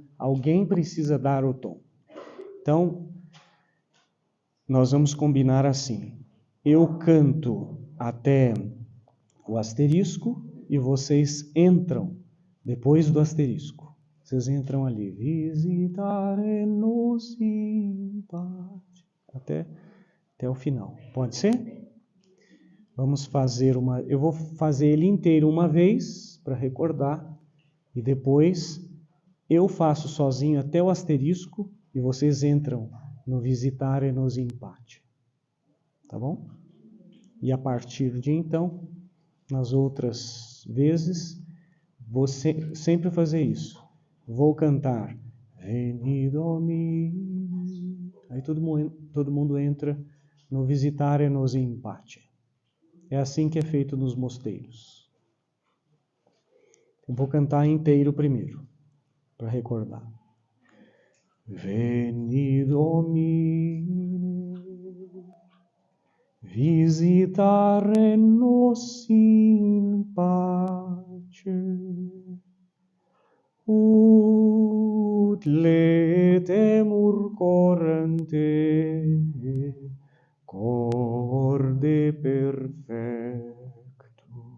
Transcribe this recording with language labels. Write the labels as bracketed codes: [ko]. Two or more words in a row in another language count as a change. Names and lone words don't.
[pt] Alguém precisa dar o tom. Então, nós vamos combinar assim. Eu canto até o asterisco e vocês entram depois do asterisco. Vocês entram ali, [la] visitare-nos in pace, [pt] até o final. Pode ser? Vamos fazer eu vou fazer ele inteiro uma vez, para recordar, e depois eu faço sozinho até o asterisco, e vocês entram no [la] visitare-nos in pace. [pt] Tá bom? E a partir de então, nas outras vezes, você sempre fazer isso. Vou cantar [la] Veni Domine. [pt] Aí todo mundo entra no [la] visitare-nos in pace. [pt] É assim que é feito nos mosteiros. Eu vou cantar inteiro primeiro, para recordar. [la] Veni Domine, visitare-nos in pace. Ut letemur coram te, corde perfecto.